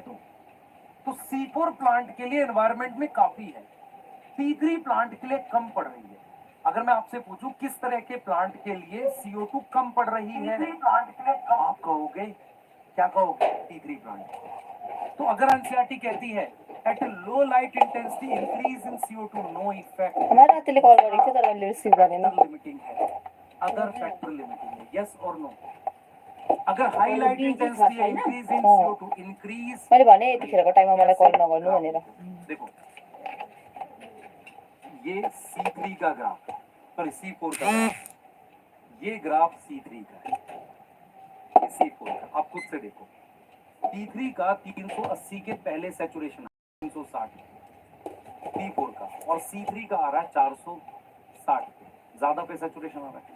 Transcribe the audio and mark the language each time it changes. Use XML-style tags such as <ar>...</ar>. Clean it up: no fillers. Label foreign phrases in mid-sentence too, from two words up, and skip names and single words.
<hi>तो C4 प्लांट के लिए एनवायरमेंट में काफी है, C3 प्लांट के लिए कम पड़ रही है। अगर मैं आपसे पूछूं किस तरह के प्लांट के लिए CO2 कम पड़ रही है, प्लांट के लिए कम, आप कहोगे क्या कहोगे? C3 प्लांट। तो अगर एनसीईआरटी कहती है</hi> <en>at low light intensity increase in CO2 no effect,</en> <ne>हमारे रातिले कॉल गरेको थियो तर मैले रिसिभ गरेन।</ne> <hi>लिमिटिंग है,</hi> <en>other factor</en> <hi>लिमिटिंग है, यस और नो?</hi> <en>अगर high light intensity है increase in CO2 increase,</en> <ne>मैले भने यतिखेरको टाइममा मलाई कल नगर्नु भनेर।</ne> <hi>देखो ये C3 का ग्राफ, सॉरी C4 का ग्राफ, ये ग्राफ C3 का है, ये C4 का। आप खुद से देखो C3 का 380 के पहले सैचुरेशन 360, C4 का, और C3 का आ रहा है 460, ज्यादा पे सैचुरेशन आ रहा है।</hi>